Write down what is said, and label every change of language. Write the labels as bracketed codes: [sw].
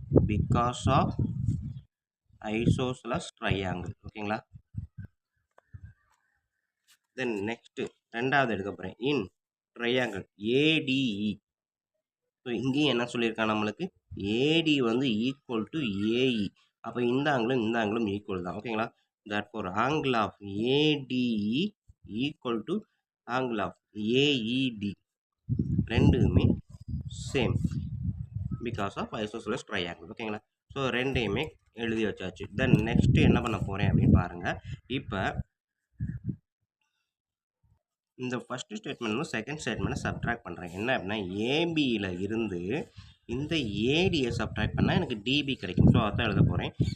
[en] Because of isosceles triangle. [ta] ஓகேங்களா, then next ரெண்டாவது எடுக்க போகிறேன். இன் ட்ரையாங்கிள் ஏடிஇ. ஸோ இங்கேயும் என்ன சொல்லியிருக்கான் நம்மளுக்கு, ஏடி வந்து ஈக்குவல் டு ஏஇ. அப்போ இந்த ஆங்கிளும் ஈக்குவல் தான். [en] ஓகேங்களா, therefore angle of ADE equal to angle of AED, ரெண்டுமே same because of isosceles triangle. [ta] ஓகேங்களா, ஸோ ரெண்டையுமே எழுதி வச்சாச்சு. தென் நெக்ஸ்ட்டு என்ன பண்ண போகிறேன் அப்படின்னு பாருங்கள். இப்போ இந்த ஃபஸ்ட்டு ஸ்டேட்மெண்ட் செகண்ட் ஸ்டேட்மெண்ட்டை சப்ட்ராக்ட் பண்ணுறேன். என்ன அப்படின்னா ஏபியில் இருந்து இந்த ஏடியை சப்ட்ராக்ட் பண்ணால் எனக்கு டிபி கிடைக்கும். ஸோ அதான் எழுத போகிறேன்.